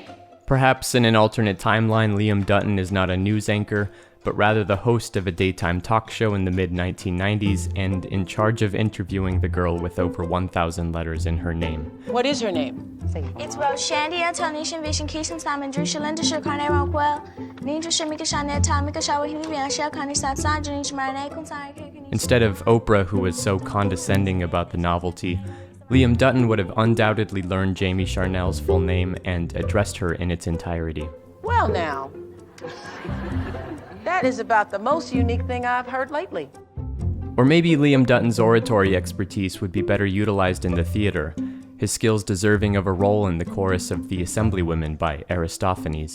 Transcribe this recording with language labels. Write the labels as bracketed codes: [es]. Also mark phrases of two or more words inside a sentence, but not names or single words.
[en] Perhaps in an alternate timeline, Liam Dutton is not a news anchor, but rather the host of a daytime talk show in the mid-1990s and in charge of interviewing the girl with over 1,000 letters in her name. What is her name? It's about Shandy and Tonation Vision Kitchen Time and Drew Lender Shirkane Rockwell. Ninja Shimika Shana Tamika Shawa Himian Shakani Satsan Junish Marine Kunsai. Instead of Oprah, who was so condescending about the novelty, Liam Dutton would have undoubtedly learned Jamie Charnel's full name and addressed her in its entirety. Well now, that is about the most unique thing I've heard lately. Or maybe Liam Dutton's oratory expertise would be better utilized in the theater, his skills deserving of a role in the chorus of The Assemblywomen by Aristophanes.